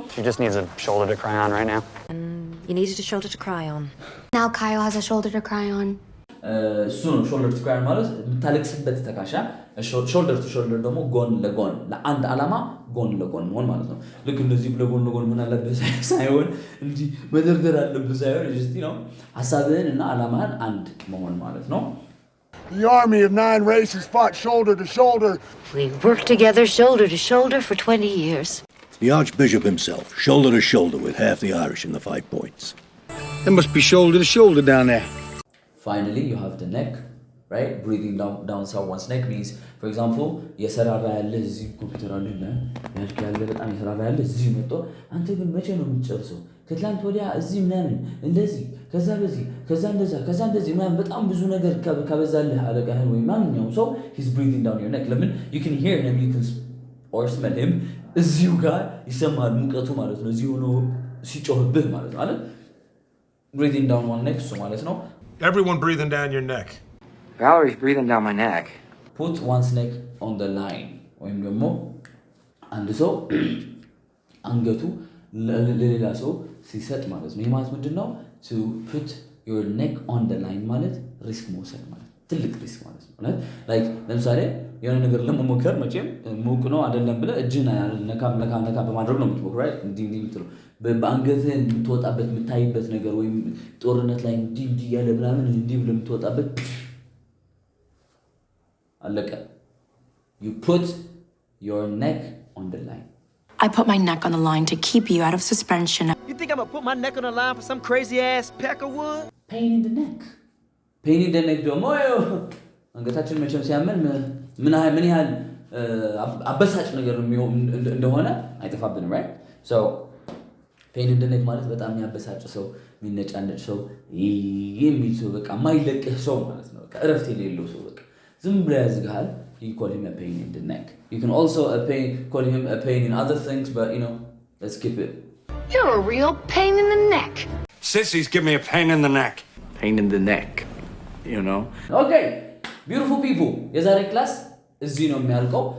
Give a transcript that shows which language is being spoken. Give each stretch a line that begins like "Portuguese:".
English: She just needs a shoulder to cry on right now You needed a shoulder to cry on. Now Kyle has a shoulder to cry on.
Amharic: እሱ ነው shoulder to cry ማለት የምታለቅስበት ተካሻ shoulder to shoulder ደግሞ ጎን ለጎን ለአንድ ዓላማ ጎን ለጎን መሆን ማለት ነው ልክ እንደዚህ ለጎን ለጎን ምን አለበት ሳይሆን እንዲህ መደርደር አለበት ሳይሆን just ሐሳብህን እና ዓላማህን አንድ መሆን ማለት ነው
English: The army of 9 races fought shoulder to shoulder. We worked together shoulder to shoulder for 20 years. The Archbishop himself, shoulder to shoulder with half the Irish in the 5 points. There must be shoulder to shoulder down there. Finally, you have the neck, right? Breathing down someone's neck means, for example,
Amharic: የሰራራ ያለ እዚህ ኮምፒውተር አለና ያልክ ያለ በጣም የሰራራ ያለ እዚህ መጥቶ አንተ ግን መቼ ነው የምትጨርሰው? ከትላንት ወዲያ እዚህ ምናምን እንደዚህ ከዛ በዚህ ከዛ እንደዚህ ምናምን በጣም ብዙ ነገር ከበዛልህ አለቃህን ወይ ማንኛውም ሰው
English: he's breathing down your neck. ለምን you can hear him, you can or smell him.
Amharic: እዚሁ ጋር ይሰማል ሙቀቱ ማለት ነው። እዚሁ ነው ሲጮህብህ ማለት ነው አይደል?
English: Breathing down one neck so
Amharic: ማለት ነው።
English: Everyone breathing down your neck. Valerie's breathing down my neck. Put one's neck on the line.
Amharic: ወይም ደግሞ አንድ ሰው አንገቱ ለሌላ ሰው ሲሰጥ ማለት ነው። ይሄ ማለት ምንድነው?
English: To put your neck on the line
Amharic: ማለት ሪስክ መውሰድ ማለት ትልቅ ሪስክ ማለት ነው። like ለምሳሌ የሆነ ነገር ለመሞከር መቼም ሙቅ ነው አይደለም ብለ እጅን ነካ በማድረግ ነው የምትሞክረው right እንዲህ የምትለው በአንገትህ የምትወጣበት የምታይበት ነገር ወይም ጦርነት ላይ እንዲህ ያለ ምናምን እንዲህ ብለ የምትወጣበት አለቀ
English: you put your neck on the line. I put my neck on the line to keep you out of suspension. You think I'm gonna put my neck on the line for some crazy ass peckerwood? Pain in the neck. Pain in the neck
Amharic: ደግሞ አንገታችን መቼም ሲያመን ምን ያህል አበሳጭ ነገር እንደሆነ አይጠፋብንም right?
English: So pain in the neck
Amharic: ማለት በጣም የሚያበሳጭ ሰው የሚነጫነጭ ሰው የሚል ሰው በቃ ማይለቅህ ሰው ማለት ነው። በቃ እረፍት የሌለው ሰው በቃ ዝም ብሎ ያዝጋል.
English: You call him a pain in the neck. You can also call him a pain in other things, but let's keep it. You're a real pain in the neck. Sissies give me a pain in the neck. Pain in the neck, you know. Okay, beautiful people.
Amharic: የዛሬ ክላስ እዚህ ነው የሚያልቀው.